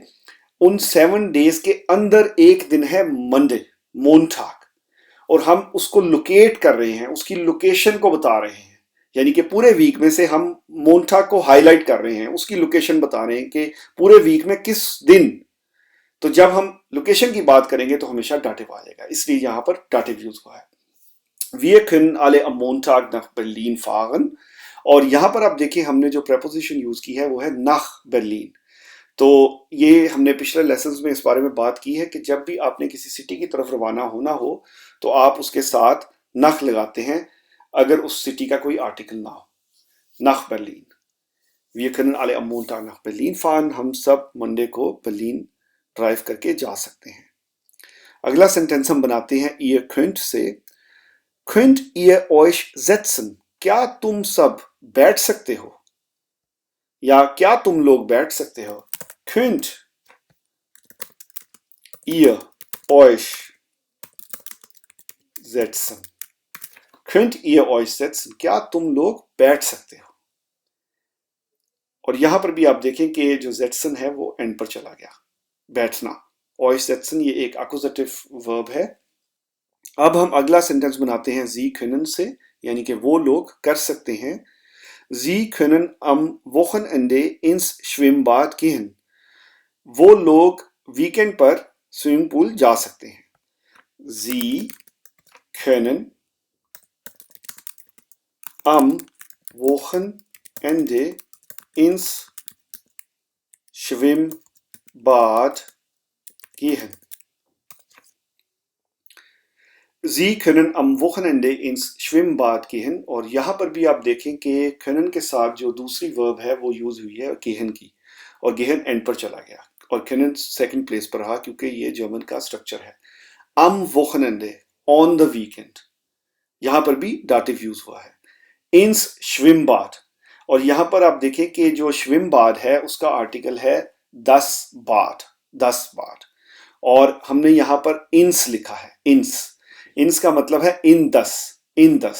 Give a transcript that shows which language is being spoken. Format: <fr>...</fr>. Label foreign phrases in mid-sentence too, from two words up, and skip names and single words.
<hi>उन 7 डेज के अंदर एक दिन है मंडे, मोंटाग, और हम उसको लोकेट कर रहे हैं, उसकी लोकेशन को बता रहे हैं। यानी कि पूरे वीक में से हम मोन्टाग को हाईलाइट कर रहे हैं, उसकी लोकेशन बता रहे हैं कि पूरे वीक में किस दिन। तो जब हम लोकेशन की बात करेंगे तो हमेशा डाटिव आ जाएगा, इसलिए यहां पर डाटिव यूज हुआ है।</hi> <de>Wir können alle am Montag nach Berlin fahren।</de> <hi>और यहां पर आप देखिए हमने जो preposition यूज की है वो है</hi> <de>nach Berlin।</de> <hi>तो ये हमने पिछले लेसन्स में इस बारे में बात की है कि जब भी आपने किसी सिटी की तरफ रवाना होना हो तो आप उसके साथ nach लगाते हैं अगर उस सिटी का कोई आर्टिकल ना हो।</hi> <de>nach Berlin। Wir können alle am Montag nach Berlin fahren।</de> <hi>हम सब मंडे को बर्लिन ड्राइव करके जा सकते हैं। अगला सेंटेंस हम बनाते हैं</hi> <de>ihr könnt</de> <hi>से।</hi> <de>Könnt ihr euch setzen?</de> <hi>क्या तुम सब बैठ सकते हो, या क्या तुम लोग बैठ सकते हो।</hi> <de>Könnt ihr euch setzen? Könnt ihr euch setzen?</de> <hi>क्या तुम लोग बैठ सकते हो। और यहां पर भी आप देखें कि जो सेट्सन है वो एंड पर चला गया, बैठना।</hi> <de>euch setzen</de> <hi>ये एक</hi> <en>accusative verb</en> <hi>है। अब हम अगला सेंटेंस बनाते हैं</hi> <de>Sie können</de> <hi>से, यानी कि वो लोग कर सकते हैं।</hi> <de>Sie können am Wochenende ins Schwimmbad gehen।</de> <hi>वो लोग वीकेंड पर स्विमिंग पूल जा सकते हैं।</hi> <de>Sie können am Wochenende ins Schwimmbad gehen। Sie können am Wochenende ins Schwimmbad gehen।</de> <hi>और यहां पर भी आप देखें कि können के साथ जो दूसरी वर्ब है वो यूज हुई है gehen की, और gehen एंड पर चला गया और können</hi> <en>second place</en> <hi>पर रहा क्योंकि ये जर्मन का स्ट्रक्चर है।</hi> <de>am Wochenende,</de> <en>on the weekend,</en> <hi>यहां पर भी दाटिव यूज हुआ है।</hi> <de>ins Schwimmbad,</de> <hi>और यहां पर आप देखें कि जो Schwimmbad है उसका आर्टिकल है</hi> <de>das Bad, das Bad।</de> <hi>और हमने यहां पर ins लिखा है, ins का मतलब है</hi> <de>in das.</de>